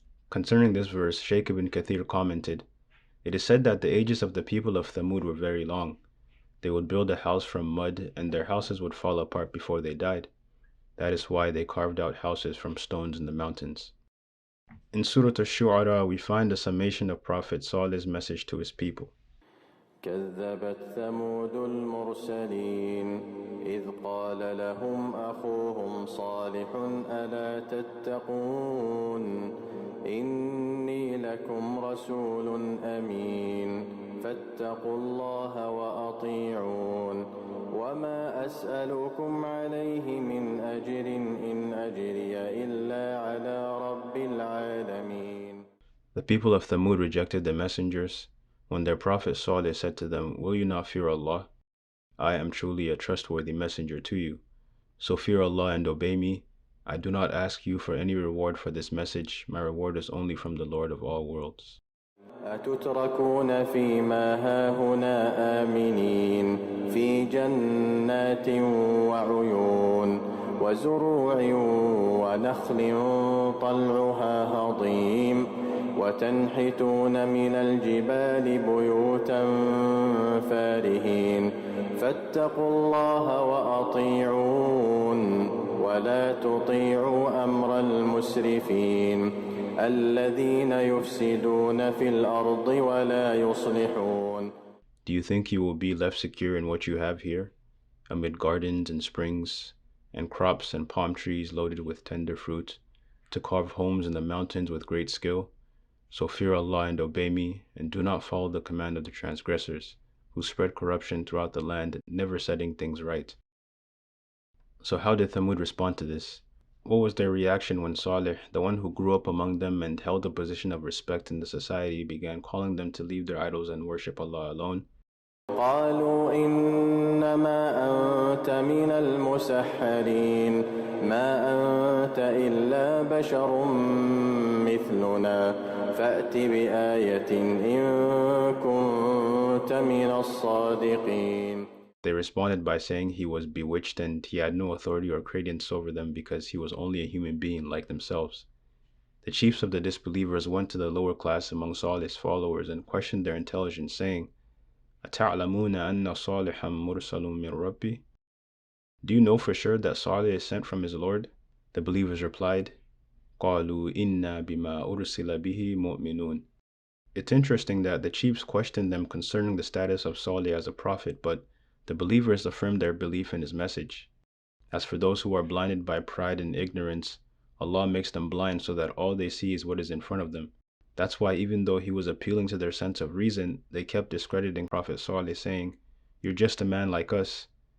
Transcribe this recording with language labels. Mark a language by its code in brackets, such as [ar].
[en] Concerning this verse, Sheikh ibn Kathir commented, it is said that the ages of the people of Thamud were very long. They would build a house from mud, and their houses would fall apart before they died. That is why they carved out houses from stones in the mountains. In Surah Ash-Shu'ara, we find a summation of Prophet Salih's message to his people. [ar] كذبت ثمود المرسلين إذ قال لهم أخوهم صالح ألا تتقون إني لكم رسول أمين فاتقوا الله وأطيعون وما أسألكم عليه من أجر إن أجري إلا على رب العالمين. [en] The people of Thamud rejected the messengers. When their prophet Salih said to them, will you not fear Allah? I am truly a trustworthy messenger to you. So fear Allah and obey me. I do not ask you for any reward for this message. My reward is only from the Lord of all worlds. [ar] أتتركون فيما هاهنا آمنين في جنات وعيون وزروع ونخل طلعها هضيم وتنحتون من الجبال بيوتا فارهين فاتقوا الله وأطيعون ولا تطيعوا أمر المسرفين الذين يفسدون في الأرض ولا يصلحون. [en] Do you think you will be left secure in what you have here, amid gardens and springs, and crops and palm trees loaded with tender fruit, to carve homes in the mountains with great skill? So fear Allah and obey me, and do not follow the command of the transgressors, who spread corruption throughout the land, never setting things right. So how did Thamud respond to this? What was their reaction when Salih, the one who grew up among them and held a position of respect in the society, began calling them to leave their idols and worship Allah alone? [ar] قالوا إنما أنت من المسحرين ما أنت إلا بشر مثلنا فأت بآية إن كنت من الصادقين. [en] They responded by saying he was bewitched and he had no authority or credence over them because he was only a human being like themselves. The chiefs of the disbelievers went to the lower class among Salih's followers and questioned their intelligence, saying, [ar] أَتَعْلَمُونَ أَنَّ صَالِحًا مُرْسَلٌ مِّن رَبِّي? [en] Do you know for sure that Salih is sent from his Lord? The believers replied, [ar] قَالُوا إِنَّا بِمَا أُرْسِلَ بِهِ مُؤْمِنُونَ. [en] It's interesting that the chiefs questioned them concerning the status of Salih as a prophet, but the believers affirmed their belief in his message. As for those who are blinded by pride and ignorance, Allah makes them blind so that all they see is what is in front of them. That's why even though he was appealing to their sense of reason, they kept discrediting Prophet Salih, saying, "You're just a man like us."